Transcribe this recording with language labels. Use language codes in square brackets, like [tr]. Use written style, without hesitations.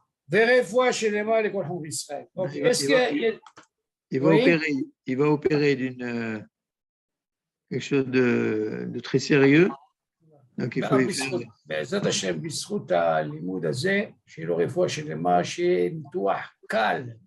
[he] ורפואה שלמה לכל חום בישראל. אוקיי, [fr] Il va opérer d'une quelque chose de très sérieux. Donc il faut lui faire. [he] בעזרת השם, בזכות הלימוד הזה, שיהיה לו רפואה שלמה, שיהיה ניתוח קל.